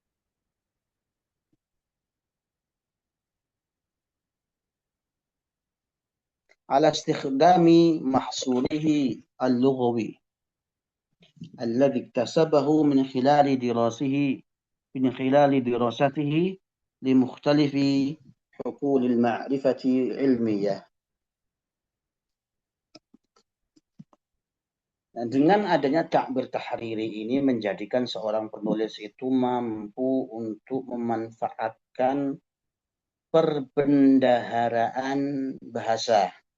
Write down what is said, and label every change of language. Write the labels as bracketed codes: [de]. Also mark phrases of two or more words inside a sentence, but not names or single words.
[ar] على استخدام محصوله اللغوي الذي اكتسبه من خلال دراسته لمختلف حقول المعرفة العلمية. [id] Nah, dengan adanya [ar] تعبير تحريري [id] ini menjadikan seorang penulis itu mampu untuk memanfaatkan perbendaharaan bahasa